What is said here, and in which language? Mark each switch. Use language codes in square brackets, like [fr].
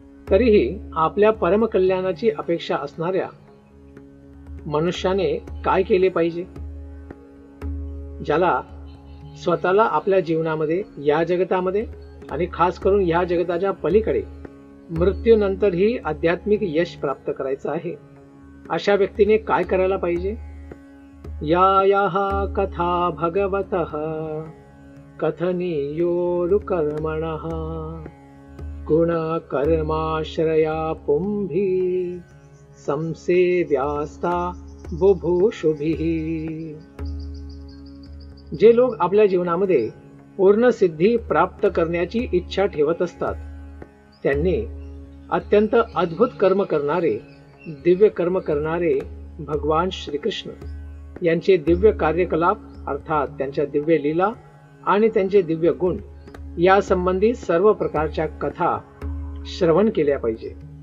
[mr] तरीही आपल्या परमकल्याणाची अपेक्षा असणाऱ्या मनुष्याने काय केले पाहिजे? ज्याला स्वतःला आपल्या जीवनामध्ये, या जगतामध्ये आणि खास करून या जगताच्या पलीकडे मृत्यूनंतरही आध्यात्मिक यश प्राप्त करायचं आहे, अशा व्यक्तीने काय करायला पाहिजे? [sa] यायाः कथा भगवतः कथनीयोरुकर्मणः गुणकर्माश्रया पुंभी संसेव्यास्ता बुभुषुभिः. [mr] जे लोक आपल्या जीवनामध्ये पूर्ण सिद्धी प्राप्त करण्याची इच्छा ठेवत असतात त्यांनी अत्यंत अद्भुत कर्म करणारे, दिव्य कर्म करणारे भगवान श्रीकृष्ण यांचे दिव्य कार्यकलाप, अर्थात त्यांच्या दिव्य लीला आणि त्यांचे दिव्य गुण या संबंधी सर्व प्रकारच्या कथा श्रवण केल्या पाहिजे.